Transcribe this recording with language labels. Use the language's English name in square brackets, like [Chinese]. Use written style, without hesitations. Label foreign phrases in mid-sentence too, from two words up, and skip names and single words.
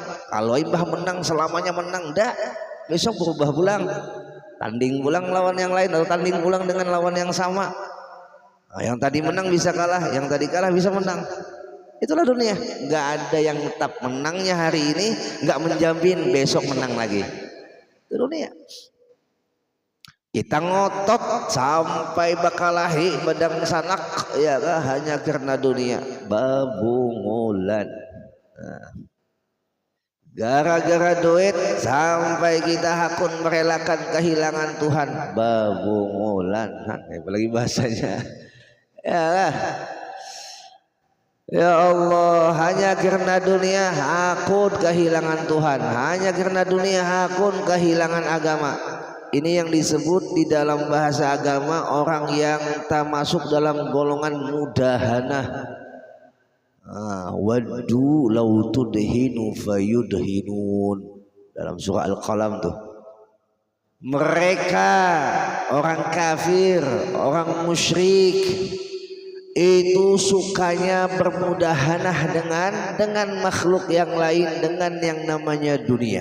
[Banjar] Kalau Imbah menang selamanya menang, dah besok berubah pulang, tanding pulang lawan yang lain atau tanding pulang dengan lawan yang sama. [Indonesian] Nah, yang tadi menang bisa kalah, yang tadi kalah bisa menang. Itulah dunia. Nggak ada yang tetap menangnya hari ini, nggak menjamin besok menang lagi. Itu dunia. [Banjar] Kita ngotot sampai bakalahi badang sanak, ya kah, hanya karena dunia. Babungulan. Gara-gara duit sampai kita hakun merelakan kehilangan Tuhan. Babungulan. Apalagi bahasanya. [Indonesian] Ya lah. [Arabic] Ya Allah, [Banjar] hanya karena dunia hakun kehilangan Tuhan, hanya karena dunia hakun kehilangan agama. [Indonesian] Ini yang disebut di dalam bahasa agama orang yang tak masuk dalam golongan mudahana. [Arabic] Waddu law tudhinu fayudhinun, [Indonesian] dalam surah Al-Qalam tuh. Mereka orang kafir, orang musyrik itu sukanya bermudahanah dengan makhluk yang lain, dengan yang namanya dunia.